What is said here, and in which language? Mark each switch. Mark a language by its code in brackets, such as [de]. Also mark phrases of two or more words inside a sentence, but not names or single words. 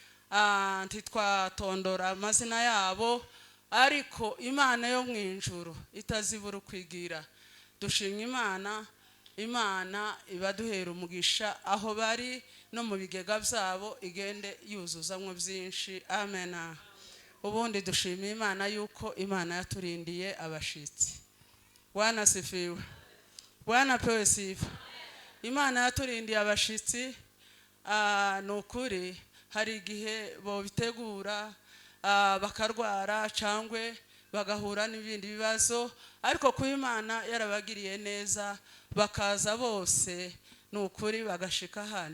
[rn] Ntitwatondora amazina yabo, ariko Imana yo mu ijuru itazibura ukwigira. Dushimye Imana, Imana ibaduhera umugisha aho bari no mu bigega byabo igende yuzuzamwo byinshi. Amen. Ubundi dushimiye Imana yuko Imana yaturindiye abashitsi. [sw] Bwana sifiwe. Bwana pewe sifa. [rn] Imana yaturindiye abashitsi. Ni ukuri hari igihe bo bitegura bakarwara cyangwa bagahura n'ibindi bibazo, ariko ku Imana yarabagiriye neza bakaza bose, ni ukuri bagashika hano.